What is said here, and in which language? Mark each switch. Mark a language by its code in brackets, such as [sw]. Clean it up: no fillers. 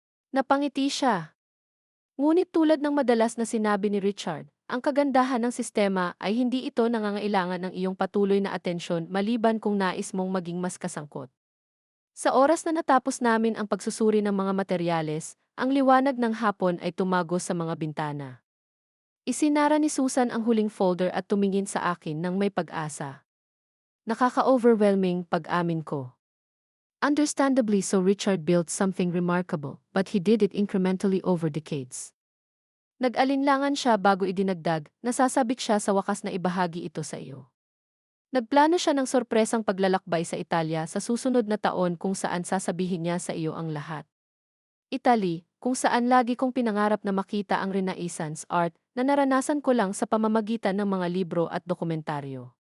[tl] Napangiti siya. Ngunit tulad ng madalas na sinabi ni Richard, ang kagandahan ng sistema ay hindi ito nangangailangan ng iyong patuloy na atensyon maliban kung nais mong maging mas kasangkot. Sa oras na natapos namin ang pagsusuri ng mga materyales, ang liwanag ng hapon ay tumagos sa mga bintana. Isinara ni Susan ang huling folder at tumingin sa akin ng may pag-asa. Nakaka-overwhelming pag-amin ko. [en] Understandably so Richard built something remarkable, but he did it incrementally over decades. [tl] Nag-alinlangan siya bago idinagdag, nasasabik siya sa wakas na ibahagi ito sa iyo. Nagplano siya ng sorpresang paglalakbay sa Italia sa susunod na taon kung saan sasabihin niya sa iyo ang lahat. Italy, kung saan lagi kong pinangarap na makita ang Renaissance art na naranasan ko lang sa pamamagitan ng mga libro at dokumentaryo.